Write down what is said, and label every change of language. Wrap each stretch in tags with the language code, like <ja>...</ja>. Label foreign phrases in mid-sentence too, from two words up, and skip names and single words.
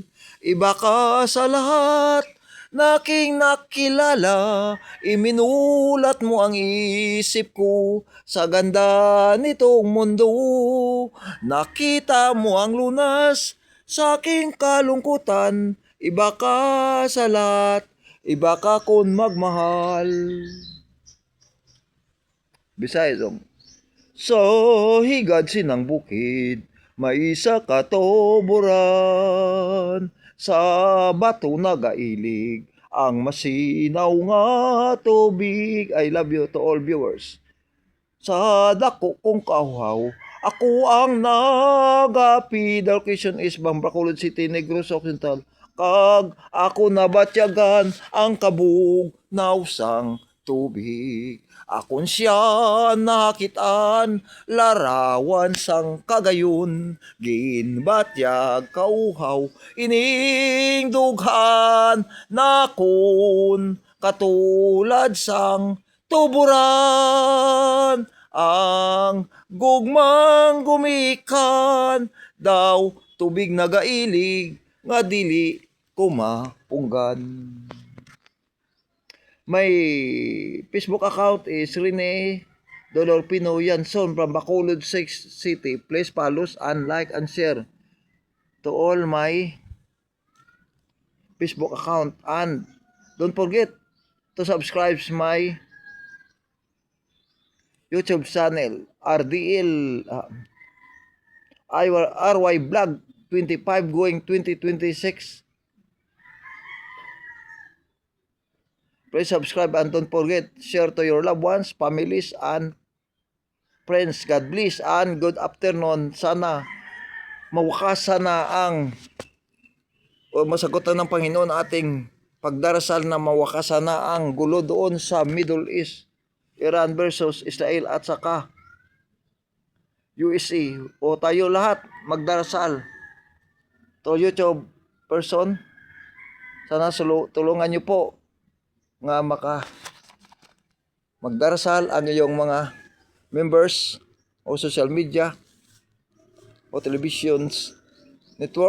<tl>Iba ka sa lahat na aking nakilala, iminulat mo ang isip ko sa ganda nitong mundo. Nakita mo ang lunas sa aking kalungkutan, iba ka sa lahat, iba ka kung magmahal.</tl> <en>Bisaya song.</en> <hil>So higad sinang bukid, may isa katuburan, sa bato nagailig ang masinaw nga tubig.</hil> <en>I love you to all viewers.</en> <hil>Sa dako kong kauhaw, ako ang nagapi.</hil> <en>The location is Bacolod City, Negros Occidental.</en> <hil>Kag ako nabatyagan ang kabug na usang tubig. Akon siya nakitaan, larawan sang kagayon, ginbatyag kauhaw, ining dughan nakon, katulad sang tuburan, ang gugmang gumikan, daw tubig nagailig, nga dili kumapunggan.</hil> <en>My Facebook account is Rene Dolorpino Yanson from Bacolod City. Please follow and like and share to all my Facebook account. And don't forget to subscribe my YouTube channel, RDL RY Vlog 25 going 2026. Please subscribe and don't forget, share to your loved ones, families, and friends. God bless and good afternoon.</en> <tl>Sana mawakasan na masagutan ng Panginoon ating pagdarasal na mawakasan na ang gulo doon sa Middle East, Iran versus Israel at saka USA. O tayo lahat magdarasal.</tl> <en>To YouTube person,</en> <tl>sana tulungan niyo po nga magdarasal ang iyong mga members o social media o televisions network.</tl>